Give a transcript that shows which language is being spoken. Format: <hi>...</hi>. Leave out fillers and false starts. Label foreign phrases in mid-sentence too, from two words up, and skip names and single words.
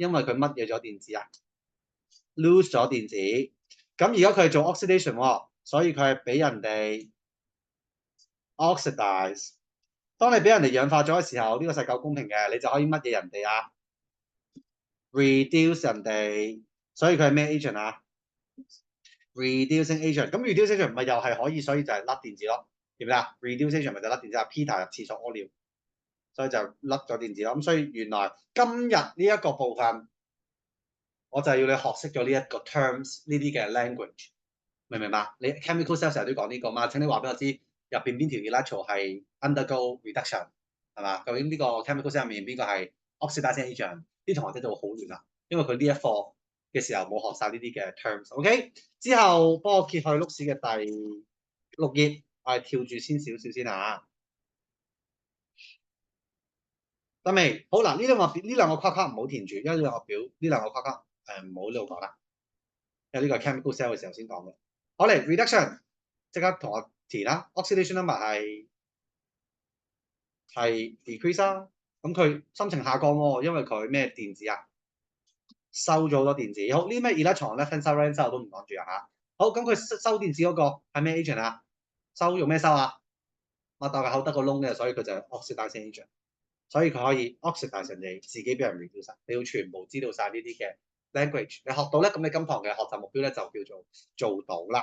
<yue>因為佢乜嘢咗電子啊 ？lose 咗電子。咁而家佢係做 oxidation 喎，所以佢係俾人哋 oxidize。當你俾人哋氧化咗嘅時候，呢個世界好公平嘅，你就可以乜嘢人哋啊 ？reduce 人哋，所以佢係咩 agent 啊 ？</yue> <en>reducing agent。</en> <yue>咁</yue> <en>reducing agent</en> <yue>唔係又係可以，所以就係甩電子咯，記唔記得啊 ？</yue> <en>reducing agent</en> <yue>咪就甩電子啊 ？Peter 入廁所屙尿，所以就甩咗電子咯。咁所以原來今日呢一個部分，我就係要你學識咗呢一個 terms 呢啲嘅 language， 明唔明白？你</yue> <en>chemical cell</en> <yue>成日都講呢個嘛？請你話俾我知入邊邊條 electron 係</yue> <en>undergo reduction</en> <yue>係嘛？究竟呢個</yue> <en>chemical cell</en> <yue>入面邊個係</yue> <en>oxidizing agent？</en> <yue>啲同學仔就會好亂啦，因為佢呢一課嘅時候冇學晒呢啲嘅 terms。OK， 之後幫我揭去碌屎嘅第6頁，我係跳住先少少先嚇。得未？好嗱，呢兩個框框唔好填住，因為呢兩個表呢兩個框框唔好呢度講啦，因為呢個係</yue> <en>chemical cell</en> <yue>嘅時候先講嘅。好嚟 reduction， 即刻同我填啦。</yue> <en>oxidation number</en> <yue>係 decrease 啦，咁佢心情下降喎，因為佢咩電子啊？收咗好多電子。好，呢咩 electron 咧</yue> <en>left hand side right hand side</en> <yue>我都唔講住啊嚇。好，咁佢收電子嗰個係咩 agent 啊？收用咩收啊？擘大個口得個窿嘅，所以佢就係</yue> <en>oxidizing agent。</en> <yue>所以佢可以 oxidize 人哋，自己俾人 reduce。你要全部知道晒呢啲嘅 language，你學到咧，咁你今堂嘅學習目標咧就叫做做到啦。</yue>